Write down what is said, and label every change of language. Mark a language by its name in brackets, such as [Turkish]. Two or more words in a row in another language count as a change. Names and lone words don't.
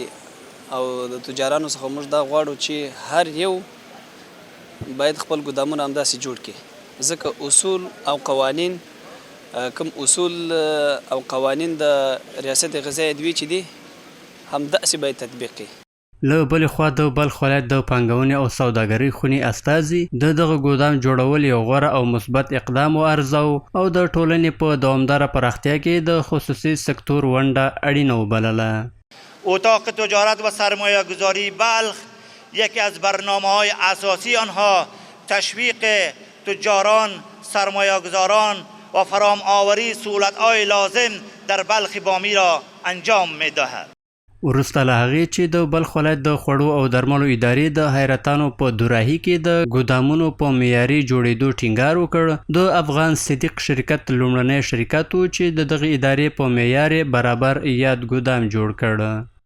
[Pashto] او د تجارانو څخه موږ دا غواړو چې هر یو باید خپل ګودامونه همداسې جوړ کړي، ځکه اصول او قوانین کوم اصول او قوانین د ریاست غذایي ادویې چې دي همداسې باید تطبیق کړي. له بلې خوا د بلخ ولایت د پانګونې او سوداګرۍ خونې استازي د دغه ګودام جوړول یو غوره او مثبت اقدام وارزاو او د ټولنې په دوامداره پراختیا کې د خصوصي سکتور ونډه اړینه وبلله. [Persian] اتاق تجارت و سرمایه گذاری بلخ یکی از برنامه‌های اساسی آنها تشویق تجاران، سرمایه‌گذاران و فراهم آوری سهولت‌های لازم در بلخ بامی را انجام می‌دهد. [Pashto] وروسته له هغې چې د بلخ ولایت د خوړو او درملو ادارې د حیرتانو په دوراهي کې د ګودامونو په معیاري جوړېدو ټینګار وکړ، د افغان صدیق شرکت لومړنی شرکت و چې د دغې ادارې په معیار برابر یاد ګودام جوړ کړ.